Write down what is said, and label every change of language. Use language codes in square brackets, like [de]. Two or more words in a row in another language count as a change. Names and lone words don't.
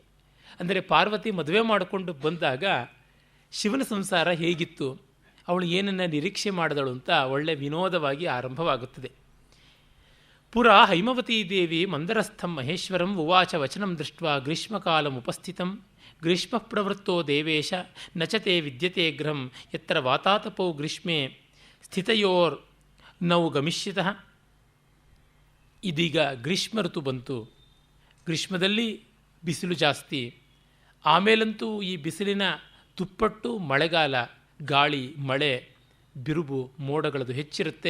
[kn] ಅಂದರೆ ಪಾರ್ವತಿ ಮದುವೆ ಮಾಡಿಕೊಂಡು ಬಂದಾಗ ಶಿವನ ಸಂಸಾರ ಹೇಗಿತ್ತು, ಅವಳು ಏನನ್ನು ನಿರೀಕ್ಷೆ ಮಾಡಿದಳು ಅಂತ ಒಳ್ಳೆ ವಿನೋದವಾಗಿ ಆರಂಭವಾಗುತ್ತದೆ. [sa] ಪುರ ಹೈಮವತೀ ದೇವಿ ಮಂದರಸ್ಥಂ ಮಹೇಶ್ವರಂ ಉವಾಚ ವಚನಂ ದೃಷ್ಟ್ವಾ ಗ್ರೀಷ್ಮಕಾಲಮುಪಸ್ಥಿತಂ ಗ್ರೀಷ್ಮ ಪ್ರವೃತ್ತೋ ದೇವೇಶ ನಚತೆ ವಿದ್ಯತೆ ಗೃಹಂ ಯತ್ರ ವಾತಾತಪೌ ಗ್ರೀಷ್ಮೆ ಸ್ಥಿತಯೋರ್ ನೌ ಗಮಿಷ್ಯತಃ [kn] ಇದೀಗ ಗ್ರೀಷ್ಮ ಋತು ಬಂತು. ಗ್ರೀಷ್ಮದಲ್ಲಿ ಬಿಸಿಲು ಜಾಸ್ತಿ, ಆಮೇಲಂತೂ ಈ ಬಿಸಿಲಿನ ತುಪ್ಪಟ್ಟು ಮಳೆಗಾಲ, ಗಾಳಿ, ಮಳೆ, ಬಿರುಬು, ಮೋಡಗಳದು ಹೆಚ್ಚಿರುತ್ತೆ.